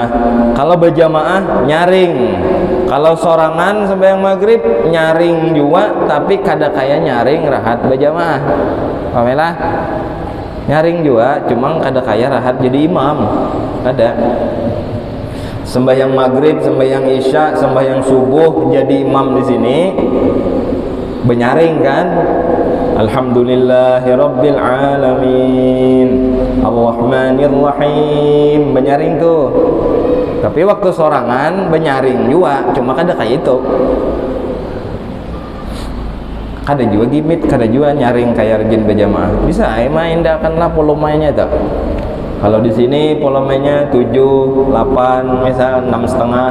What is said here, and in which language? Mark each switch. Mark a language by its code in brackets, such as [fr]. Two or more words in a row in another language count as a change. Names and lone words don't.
[bjn] Kalau berjamaah nyaring. Kalau sorangan sembahyang maghrib nyaring juga, tapi kada kaya nyaring rahat berjamaah. Pahamilah? Nyaring juga, cuma kada kaya rahat jadi imam. Ada. Sembahyang maghrib, sembahyang isya, sembahyang subuh jadi imam di sini benyaring kan? [ar] الحمد لله رب العالمين. الرحمن الرحيم, [bjn] benyaring tuh. Tapi waktu sorangan benyaring juga, cuma kada kayak itu. Kada juga gimit, kada juga nyaring kayak rajin berjamaah. Bisa main akanlah volumenya tuh. Kalau di sini volumenya 7, 8, misal 6,5.